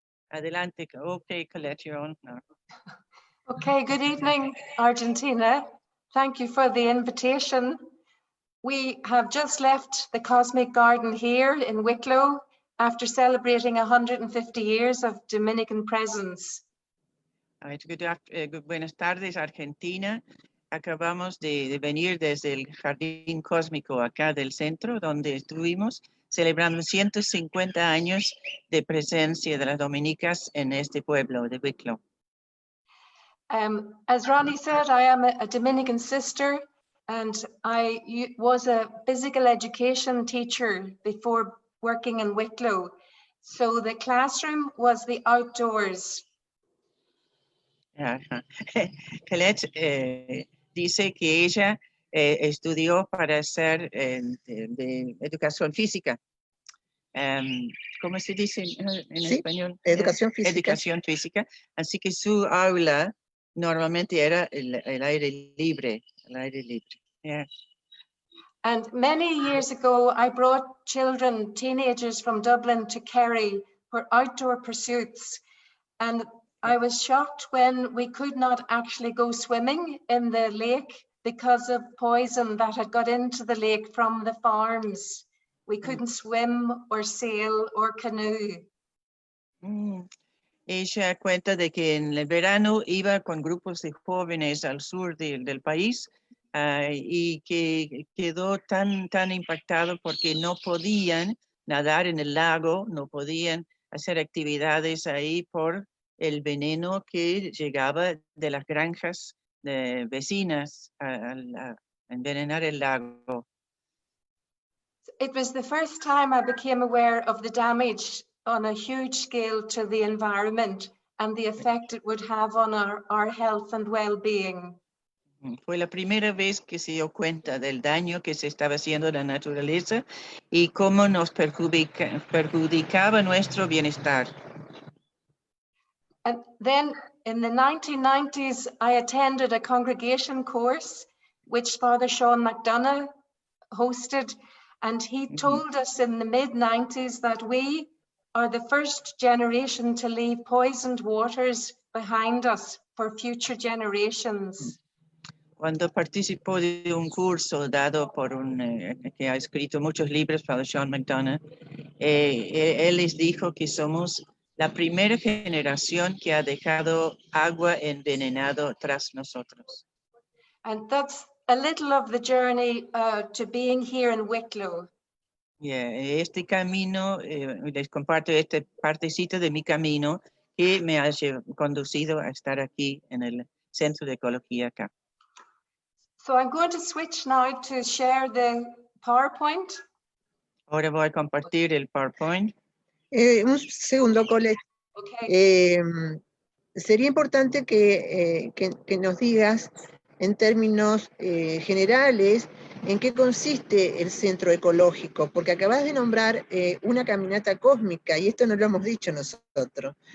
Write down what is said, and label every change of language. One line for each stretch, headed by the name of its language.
Spanish: Adelante.
English: Okay, Colette, you're on now. Okay, good evening, Argentina. Thank you for the invitation. We have just left the Cosmic Garden here in Wicklow after celebrating 150 years of Dominican presence.
Spanish: Right, buenas tardes, Argentina. Acabamos de venir desde el Jardín Cósmico acá del centro, donde estuvimos celebrando 150 años de presencia de las dominicas en este pueblo de Wicklow.
English: As Ronnie said, I am a Dominican sister, and I was a physical education teacher before working in Wicklow. So the classroom was the outdoors. Ajá.
Spanish: Colette dice que ella estudió para ser de educación física. ¿Cómo se dice en Sí, español? educación física. Educación física. Así que su aula normalmente era el aire libre. El aire libre. Yeah.
English: And many years ago, I brought children, teenagers from Dublin to Kerry for outdoor pursuits. And I was shocked when we could not actually go swimming in the lake because of poison that had got into the lake from the farms. We couldn't swim or sail or canoe.
Spanish: Ella cuenta de que en el verano iba con grupos de jóvenes al sur del país y que quedó tan impactado porque no podían nadar en el lago, no podían hacer actividades ahí por el veneno que llegaba de las granjas vecinas a envenenar el lago.
English: It was the first time I became aware of the damage on a huge scale to the environment and the effect it would have on our health and well-being.
Spanish: Fue la primera vez que se dio cuenta del daño que se estaba haciendo a la naturaleza y cómo nos perjudicaba nuestro bienestar.
English: And then in the 1990s, I attended a congregation course which Father Sean McDonough hosted, and he told us in the mid-90s that we are the first generation to leave poisoned waters behind us for future generations.
Spanish: Cuando participó de un curso dado por que ha escrito muchos libros, Father Sean McDonough, él les dijo que somos la primera generación que ha dejado agua envenenado tras nosotros.
English: And that's a little of the journey to being here in Wicklow.
Spanish: Este camino, les comparto esta partecita de mi camino que me ha conducido a estar aquí en el Centro de Ecología acá.
English: So I'm going to switch now to share the PowerPoint.
Spanish: Ahora voy a compartir el PowerPoint. Un segundo, Colette.
English: Okay.
Spanish: Sería importante que nos digas en términos generales en qué consiste el Centro Ecológico, porque acabas de nombrar una caminata cósmica y esto no lo hemos dicho nosotros.